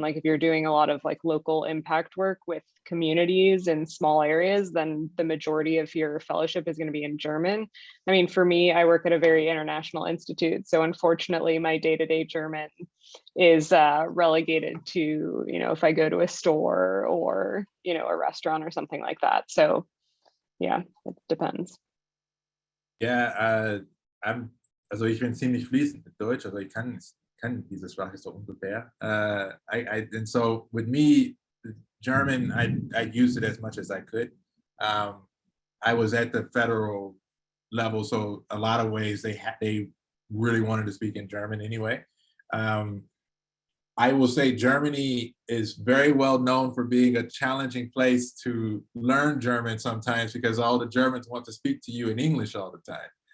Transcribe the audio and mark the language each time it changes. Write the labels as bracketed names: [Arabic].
[English] Like if you're doing a lot of like local impact work with communities in small areas, then the majority of your fellowship is going to be in German. I mean, for me, I work at a very international institute. So unfortunately, my day-to-day German is relegated to, you know, if I go to a store or, you know, a restaurant or something like that. So yeah, it depends. [German] Ja, also ich bin ziemlich fließend mit Deutsch, also ich kann diese Sprache so ungefähr. [English] And so with me, German, I used it as much as I could. I was at the federal level, so a lot of ways they really wanted to speak in German anyway. I will say Germany is very well known for being a challenging place to learn German sometimes, because all the Germans want to speak to you in English all the time.